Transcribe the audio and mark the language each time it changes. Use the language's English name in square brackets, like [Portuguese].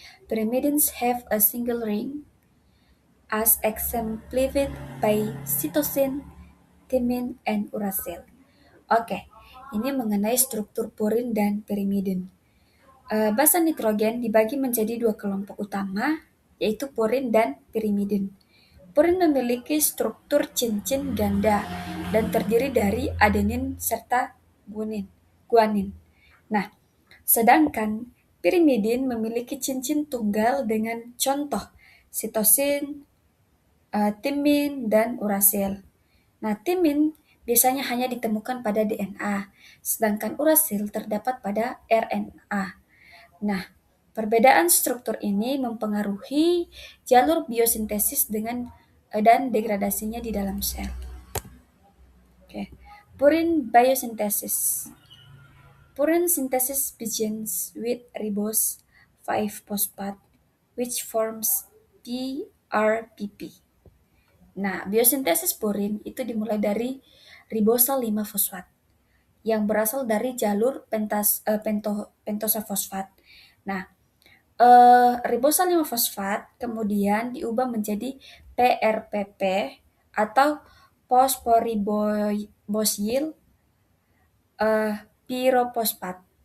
[English] Pyrimidines have a single ring as exemplified by cytosine, thymine, and uracil. [Indonesian] Oke, ini mengenai struktur purin dan pyrimidin. Basa nitrogen dibagi menjadi dua kelompok utama, yaitu purin dan pyrimidin. Purin memiliki struktur cincin ganda dan terdiri dari adenin serta guanin. Nah, sedangkan pyrimidin memiliki cincin tunggal dengan contoh sitosin, timin, dan uracil. Nah, timin biasanya hanya ditemukan pada DNA, sedangkan uracil terdapat pada RNA. Nah, perbedaan struktur ini mempengaruhi jalur biosintesis dan degradasinya di dalam sel. [English] Okay. Purine biosynthesis. Purine synthesis begins with ribose 5-phosphate, which forms PRPP. [Indonesian] Nah, biosintesis purin itu dimulai dari ribosa 5-fosfat yang berasal dari jalur pentosa fosfat. Nah, ribosa 5-fosfat kemudian diubah menjadi PRPP atau fosforibosyl pyrophosphate.